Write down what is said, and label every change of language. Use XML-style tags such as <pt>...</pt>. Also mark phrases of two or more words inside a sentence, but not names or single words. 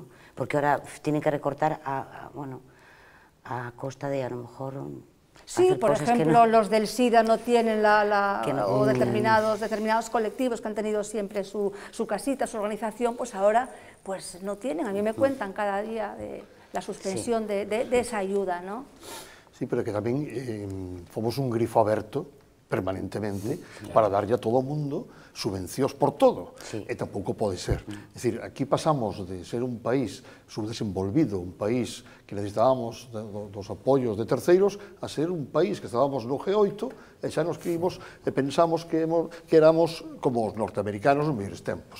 <es>Porque ahora tienen que recortar a costa de, a lo mejor... Sí, por ejemplo, los del SIDA no tienen o determinados colectivos que han tenido siempre su casita, su organización, pues ahora pues no tienen. A mí me cuentan cada día de la suspensión de esa ayuda, ¿no? Sí,</es> <gl>pero que tamén fomos un grifo aberto permanentemente para darlle a todo o mundo subvencións por todo. E tampouco pode ser. É dicir, aquí pasamos de ser un país subdesenvolvido, un país que necesitábamos dos apoios de terceiros, a ser un país que estábamos no G8 e xa nos creímos e pensamos que éramos como os norteamericanos nos mellores tempos.</gl>